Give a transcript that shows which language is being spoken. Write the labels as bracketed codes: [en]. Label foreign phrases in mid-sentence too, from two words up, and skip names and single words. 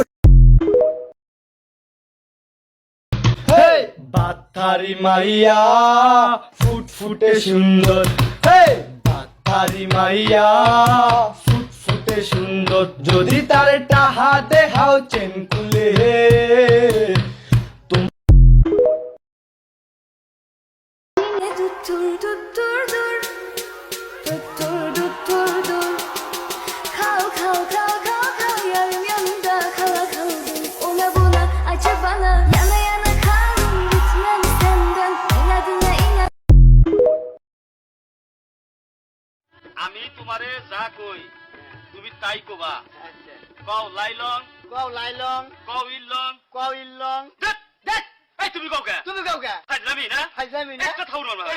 [bn] বাতারি মাইয়া ফুটফুটে সুন্দর, বাতারি মাইয়া ফুটফুটে সুন্দর, যদি তার টাহা দেখাও চেন খুলে। [tr] Kal kal kal kal kal yarım yanımda kala kaldım, ona buna acı bana, yana yana kaldım, gitmem senden, inadına inat। [bn] আমি তোমারে যা কই তুমি তাই কবা। কও লাইলং, কও লাইলং, কও ইলং, কও ইলং। দেখ দেখ, এই তুমি কও কে? তুমি কাউ কে? ফাজলামি না, ফাজলামি না, একটা থাউর মারবা,